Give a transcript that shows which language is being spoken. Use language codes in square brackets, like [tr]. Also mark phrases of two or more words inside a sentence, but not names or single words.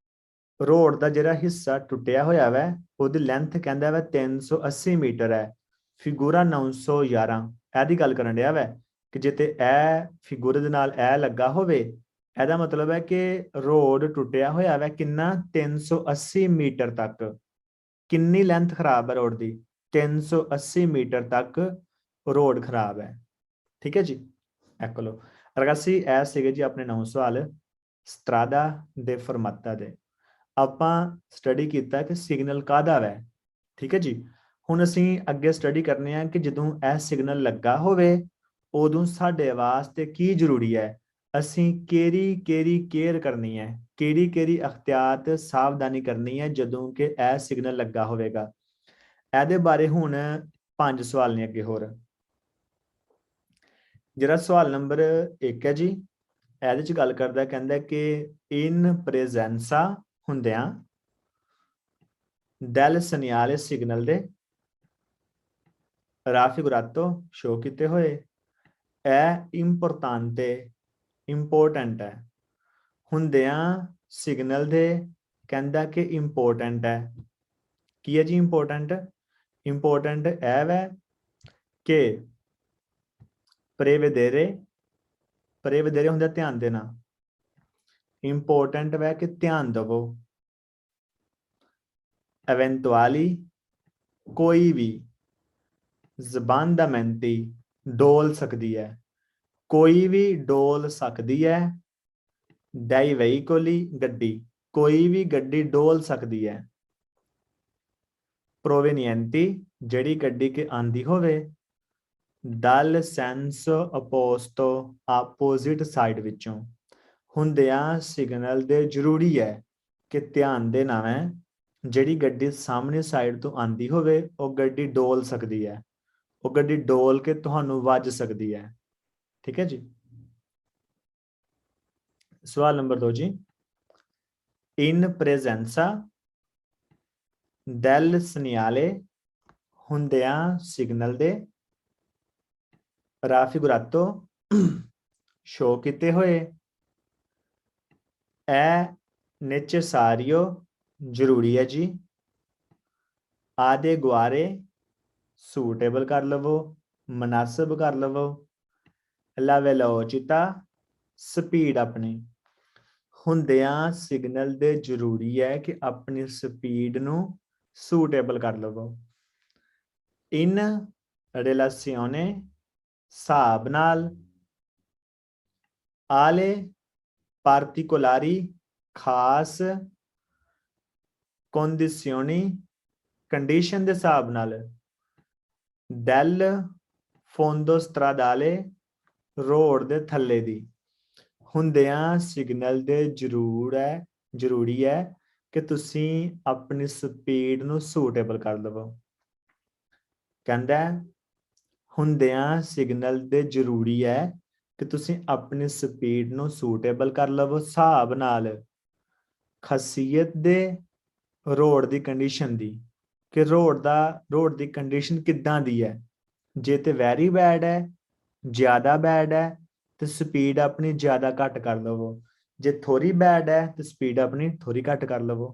[pa] ਦਾ ਜਿਹੜਾ ਹਿੱਸਾ ਟੁੱਟਿਆ ਹੋਇਆ ਵੈ ਉਹਦੀ ਲੈਂਥ ਕਹਿੰਦਾ ਵੈ 380 ਮੀਟਰ ਹੈ ਫਿਗੂਰਾ 911 ਇਹਦੀ ਗੱਲ ਕਰਨ ਡਿਆ ਵੈ ਕਿ ਜੇ ਤੇ ਇਹ ਫਿਗੂਰੇ ਦੇ ਨਾਲ ਇਹ ਲੱਗਾ ਹੋਵੇ ਇਹਦਾ ਮਤਲਬ ਹੈ ਕਿ ਰੋਡ ਟੁੱਟਿਆ ਹੋਇਆ ਵੈ ਕਿੰਨਾ 380 ਮੀਟਰ ਤੱਕ ਕਿੰਨੀ ਲੈਂਥ ਖਰਾਬ ਹੈ ਰੋਡ ਦੀ 380 ਮੀਟਰ ਤੱਕ ਰੋਡ ਖਰਾਬ ਹੈ। ਠੀਕ ਹੈ ਜੀ। [it] ecco lo ragazzi [pa] ਇਹ ਸੀਗੇ ਜੀ ਆਪਣੇ 9 ਸਵਾਲ ਸਟਰਾਡਾ ਦੇ ਫਰਮਾਤਾ ਦੇ। ਆਪਾਂ ਸਟੱਡੀ ਕੀਤਾ ਕਿ ਸਿਗਨਲ ਕਾਹਦਾ ਵੈ। ਠੀਕ ਹੈ ਜੀ। ਹੁਣ ਅਸੀਂ ਅੱਗੇ ਸਟੱਡੀ ਕਰਨੇ ਆ ਕਿ ਜਦੋਂ ਇਹ ਸਿਗਨਲ ਲੱਗਾ ਹੋਵੇ ਉਦੋਂ ਸਾਡੇ ਵਾਸਤੇ ਕੀ ਜ਼ਰੂਰੀ ਹੈ ਅਸੀਂ ਕਿਹੜੀ ਕੇਅਰ ਕਰਨੀ ਹੈ ਕਿਹੜੀ ਅਖਤਿਆਤ ਸਾਵਧਾਨੀ ਕਰਨੀ ਹੈ ਜਦੋਂ ਕਿ ਇਹ ਸਿਗਨਲ ਲੱਗਾ ਹੋਵੇਗਾ। ਇਹਦੇ ਬਾਰੇ ਹੁਣ 5 ਸਵਾਲ ਨੇ ਅੱਗੇ ਹੋਰ। ਜਿਹੜਾ ਸਵਾਲ ਨੰਬਰ 1 ਹੈ ਜੀ ਇਹਦੇ ਚ ਗੱਲ ਕਰਦਾ ਕਹਿੰਦਾ ਕਿ [it] in presenza [pa] ਹੁੰਦਿਆਂ [it] del segnale [pa] ਸਿਗਨਲ ਦੇ raffigurato ਸ਼ੋ ਕੀਤੇ ਹੋਏ ਇਹ ਇੰਪੋਰਟੈਂਟ ਹੈ ਹੁੰਦਿਆਂ ਸਿਗਨਲ ਦੇ ਕਹਿੰਦਾ ਕਿ ਇੰਪੋਰਟੈਂਟ ਹੈ। ਕੀ ਹੈ ਜੀ ਇੰਪੋਰਟੈਂਟ ਇਹ ਵੈ ਕਿ prevedere ਹੁੰਦਾ ਧਿਆਨ ਦੇਣਾ ਇੰਪੋਰਟੈਂਟ ਵੈ ਕਿ ਧਿਆਨ ਦੇਵੋ [hi] एवेंटुअली कोई भी, [pa] ਜ਼ਬਾਨ ਦਾ ਮਿਹਨਤੀ ਡੋਲ ਸਕਦੀ ਹੈ, ਕੋਈ ਵੀ ਡੋਲ ਸਕਦੀ ਹੈ, [it] dai veicoli [pa] ਗੱਡੀ, ਕੋਈ ਵੀ ਗੱਡੀ ਡੋਲ ਸਕਦੀ ਹੈ, provenienti ਜਿਹੜੀ ਗੱਡੀ ਕੇ ਆਂਦੀ ਹੋਵੇ, [it] dal senso opposto [pa] ਆਪੋਜ਼ਿਟ ਸਾਈਡ ਵਿੱਚੋਂ, ਹੁੰਦਿਆਂ ਸਿਗਨਲ ਦੇ ਜ਼ਰੂਰੀ ਹੈ ਕਿ ਧਿਆਨ ਦੇਣਾ ਹੈ ਜਿਹੜੀ ਗੱਡੀ ਸਾਹਮਣੇ ਸਾਈਡ ਤੋਂ ਆਂਦੀ ਹੋਵੇ ਉਹ ਗੱਡੀ ਡੋਲ ਸਕਦੀ ਹੈ, ਉਹ ਗੱਡੀ ਡੋਲ ਕੇ ਤੁਹਾਨੂੰ ਵੱਜ ਸਕਦੀ ਹੈ। ਠੀਕ ਹੈ ਜੀ। ਸਵਾਲ ਨੰਬਰ 2 ਜੀ, [it] in presenza del segnale [pa] ਹੁੰਦਿਆਂ ਸਿਗਨਲ ਦੇ, raffigurato ਸ਼ੋ ਕੀਤੇ ਹੋਏ, [it] è necessario [pa] ਜ਼ਰੂਰੀ ਹੈ ਜੀ, adeguare ਸੂਟੇਬਲ ਕਰ ਲਵੋ, ਮੁਨਾਸਬ ਕਰ ਲਵੋ, [it] la velocità [pa] ਸਪੀਡ ਆਪਣੀ, ਹੁੰਦਿਆਂ ਸਿਗਨਲ ਦੇ ਜ਼ਰੂਰੀ ਹੈ ਕਿ ਆਪਣੀ ਸਪੀਡ ਨੂੰ ਸੂਟੇਬਲ ਕਰ ਲਵੋ, [it] in relazione [pa] ਹਿਸਾਬ ਨਾਲ, [it] alle particolari [pa] ਖਾਸ, condizioni ਕੰਡੀਸ਼ਨ ਦੇ ਹਿਸਾਬ ਨਾਲ, [it] del fondo stradale [pa] ਰੋਡ ਦੇ ਥੱਲੇ ਦੀ, ਹੁੰਦਿਆਂ ਸਿਗਨਲ ਦੇ ਜ਼ਰੂਰੀ ਹੈ ਕਿ ਤੁਸੀਂ ਆਪਣੀ ਸਪੀਡ ਨੂੰ ਸੂਟੇਬਲ ਕਰ ਲਵੋ। ਕਹਿੰਦਾ ਹੁੰਦਿਆਂ ਸਿਗਨਲ ਦੇ ਜ਼ਰੂਰੀ ਹੈ ਕਿ ਤੁਸੀਂ ਆਪਣੀ ਸਪੀਡ ਨੂੰ ਸੂਟੇਬਲ ਕਰ ਲਵੋ ਹਿਸਾਬ ਨਾਲ, ਖਾਸੀਅਤ ਦੇ ਰੋਡ ਦੀ ਕੰਡੀਸ਼ਨ ਦੀ, ਕਿ ਰੋਡ ਦੀ ਕੰਡੀਸ਼ਨ ਕਿੱਦਾਂ ਦੀ ਹੈ, ਜੇ ਤੇ [en] very bad [pa] ਹੈ, ਜ਼ਿਆਦਾ ਬੈਡ ਹੈ ਤੇ ਸਪੀਡ ਆਪਣੀ ਜ਼ਿਆਦਾ ਘੱਟ ਕਰ ਲਵੋ, ਜੇ ਥੋੜੀ ਬੈਡ ਹੈ ਤੇ ਸਪੀਡ ਆਪਣੀ ਥੋੜੀ ਘੱਟ ਕਰ ਲਵੋ।